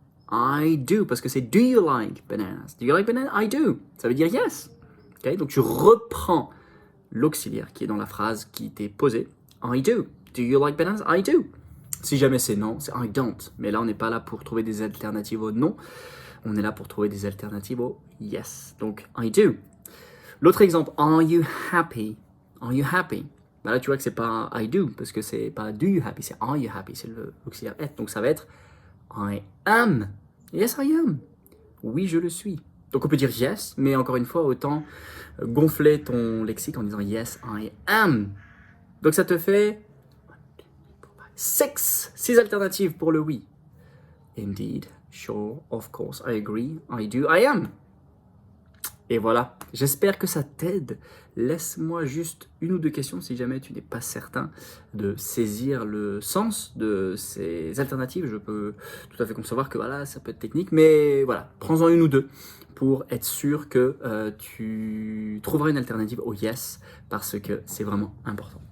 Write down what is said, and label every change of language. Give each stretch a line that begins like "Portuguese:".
English: I do,
French: parce que c'est
English: Do you like bananas? Do you like bananas? I do.
French: Ça veut dire
English: yes. Okay?
French: Donc tu reprends l'auxiliaire qui est dans la phrase qui t'est posée.
English: I do. Do you like bananas?
French: I do. Si jamais c'est non, c'est I don't. Mais là, on n'est pas là pour trouver des alternatives au non. on est là pour trouver des alternatives au yes. Donc, I do. L'autre exemple,
English: are you happy? Are you happy?
French: Ben là, tu vois que c'est pas I do, parce que c'est pas
English: do you happy,
French: c'est
English: are you happy,
French: c'est l'auxiliaire être. Donc, ça va être I am.
English: Yes, I am.
French: Oui, je le suis. Donc, on peut dire yes, mais encore une fois, autant gonfler ton lexique en disant
English: yes, I am.
French: Donc, ça te fait 6 alternatives pour le oui.
English: Indeed, sure, of course, I agree, I do, I am.
French: Et voilà, j'espère que ça t'aide. Laisse-moi juste une ou deux questions si jamais tu n'es pas certain de saisir le sens de ces alternatives. Je peux tout à fait concevoir que voilà, ça peut être technique, mais voilà, prends-en une ou deux pour être sûr que tu trouveras une alternative au yes, parce que c'est vraiment important.